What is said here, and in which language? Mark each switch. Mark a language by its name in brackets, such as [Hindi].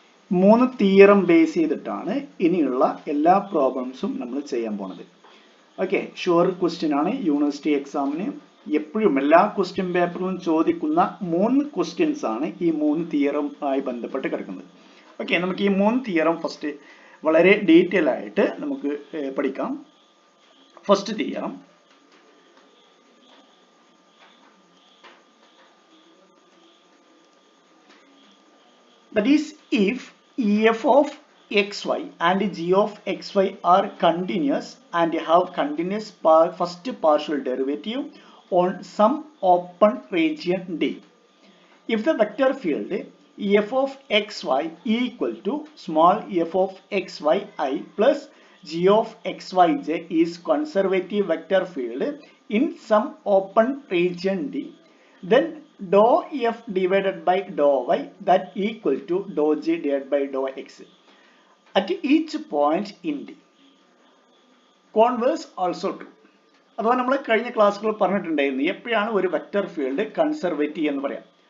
[Malayalam] 3 theorem base ചെയ്തിട്ടാണ് ഇനിയുള്ള എല്ലാ പ്രോബ്ലംസും നമ്മൾ ചെയ്യാൻ പോണത്. ഓക്കെ, ഷുവർ ക്വസ്റ്റ്യൻ ആണ്. യൂണിവേഴ്സിറ്റി എക്സാമിന് എപ്പോഴും എല്ലാ ക്വസ്റ്റ്യൻ പേപ്പറിലും ചോദിക്കുന്ന 3 ക്വസ്റ്റ്യൻസ് ആണ് ഈ 3 തിയറം ആയി ബന്ധപ്പെട്ട് കിടക്കുന്നത്. ഓക്കെ, നമുക്ക് ഈ 3 തിയറം ഫസ്റ്റ് വളരെ ഡീറ്റെയിൽ ആയിട്ട് നമുക്ക് പഠിക്കാം. [English] First theorem, that is if f of xy and g of xy are continuous and have continuous first partial derivative on some open region D, if the vector field f of xy equal to small f of xyi plus g of xyj is conservative vector field in some open region D, then dou f divided by dou y that equal to dou g divided by dou x at each point in D. Converse also true. [Malayalam] അഥവാ നമ്മൾ കഴിഞ്ഞ ക്ലാസ്സുകൾ പറഞ്ഞിട്ടുണ്ടായിരുന്നു എപ്പോഴാണ് ഒരു vector field conservative എന്ന് പറയാം.